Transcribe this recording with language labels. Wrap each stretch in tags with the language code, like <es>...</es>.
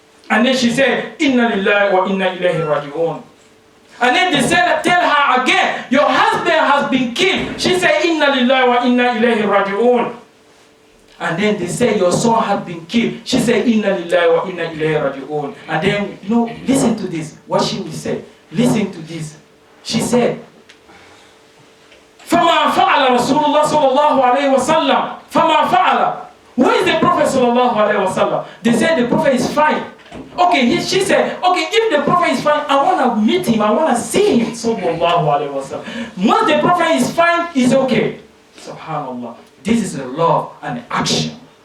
<en>And then she said, Inna lillahi wa inna ilayhi raji'un. And then they said, tell her again, your husband has been killed. She said, Inna lillahi wa inna ilayhi raji'un. And then they say your son had been killed. She said, Inna lillahi wa inna ilayhi raji'un. And then, listen to this, what she will say. Listen to this.</en> <ar>She said, فَمَا فَعَلَ رَسُولُ اللَّهِ صَلَّى اللَّهُ عَلَيْهِ وَسَلَّمَ فَمَا فَعَلَ.</ar> <en>Where is the Prophet sallallahu alayhi wa sallam? They said the Prophet is fine. Okay, she said, okay, if the Prophet is fine, I want to meet him, I want to see him. Sallallahu alayhi wa sallam. Once the Prophet is fine, it's okay. Subhanallah. This is the love and action.</en>